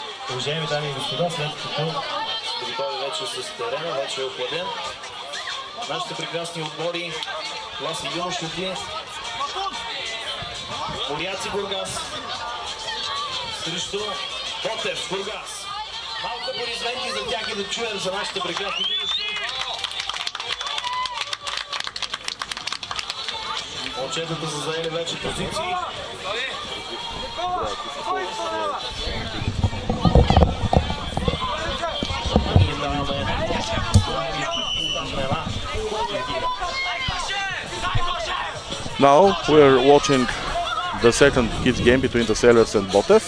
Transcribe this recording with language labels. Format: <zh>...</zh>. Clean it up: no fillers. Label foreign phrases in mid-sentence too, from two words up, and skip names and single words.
<bg>Уважаеми дами и господа, след като сте готови вече с терена, вече е охладен, нашите прекрасни отбори, класи юношите, Моряци Бургас срещу Ботев Бургас. Малко аплодисменти за тях и да чуем за нашите прекрасни юноши. Момчетата са заели вече позиции.</bg> <en>Now we're watching the second kids game between the Sailors and Botev.</en>